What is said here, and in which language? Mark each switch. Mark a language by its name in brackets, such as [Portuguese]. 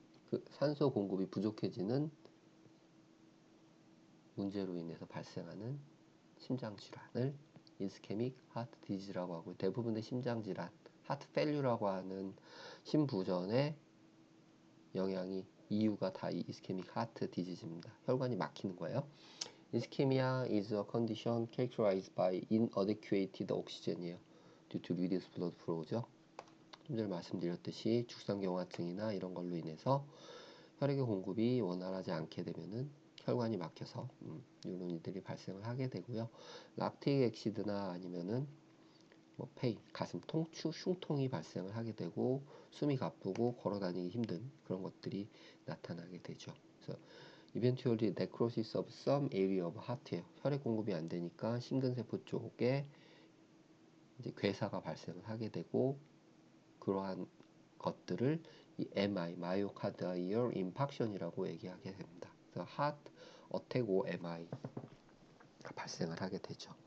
[Korean] 그 산소 공급이 부족해지는 문제로 인해서 발생하는 심장 질환을 이스케믹 하트 디지라고 하고, 대부분의 심장 질환, 하트 페일류라고 하는 심부전의 영향이 이유가 다 이 이스케믹 하트 디지즈입니다. 혈관이 막히는 거예요. [English] Ischemia is a condition characterized by inadequate oxygen이에요. due to reduced blood flow죠. [Korean] 좀 전에 말씀드렸듯이 죽상경화증이나 이런 걸로 인해서 혈액의 공급이 원활하지 않게 되면은 혈관이 막혀서 이런 일들이 발생을 하게 되고요. 락틱 액시드나 아니면은 뭐 페인, 가슴 통추, 흉통이 발생을 하게 되고 숨이 가쁘고 걸어다니기 힘든 그런 것들이 나타나게 되죠. [English] 그래서 eventually necrosis of some area of heart예요. [Korean] 혈액 공급이 안 되니까 심근세포 쪽에 이제 괴사가 발생을 하게 되고, 그러한 것들을 이 MI, 마이오카르디얼 임팍션이라고 얘기하게 됩니다. 그래서 [English] heart attack or MI [Korean] 가 발생을 하게 되죠.